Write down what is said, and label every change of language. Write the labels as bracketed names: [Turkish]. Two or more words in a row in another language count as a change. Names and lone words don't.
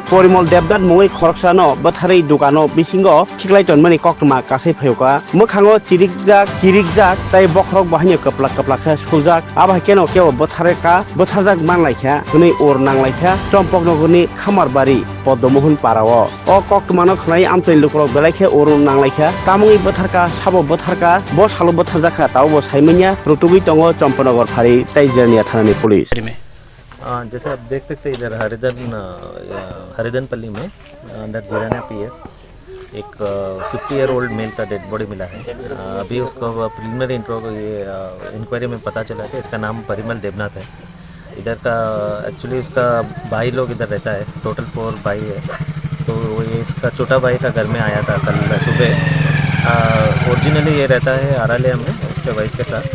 [Kok Borok] Parimal Debnath mungoi khoroksano Bwtharwi Dukan Bisingo Cherwi Tongo koktuma kasai phayoka mukhango kirikjak tai bokrok bahanyo kaplak kha suljak aba keno keo Bwtharjak manlaikha huni or nanglaikha Champaknagar ni Khamarbari Podmohon Parao o koktuma khnai amtoi lukrok belaikha or nanglaikha tamungi Bwtharka Sabo Bwtharka bo salu Bwtharjaka tawo साइमनिया Bwtharwi Tongo चंपानगर फारी टाइजरनिया थानानी पुलिस [Hindi] जैसे आप देख सकते हैं इधर हरिदनपल्ली में अंडर जिराना पीएस एक 50-year-old मेल का डेड बॉडी मिला है। अभी उसको प्रिलिमिनरी इंक्वायरी में पता चला कि इसका नाम परिमल देवनाथ है। इधर का एक्चुअली इसका भाई लोग इधर रहता है, टोटल 4 भाई है। तो ये इसका छोटा भाई का घर में आया था कल सुबह। ओरिजिनली ये रहता है आरालिया में उसके वाइफ के साथ।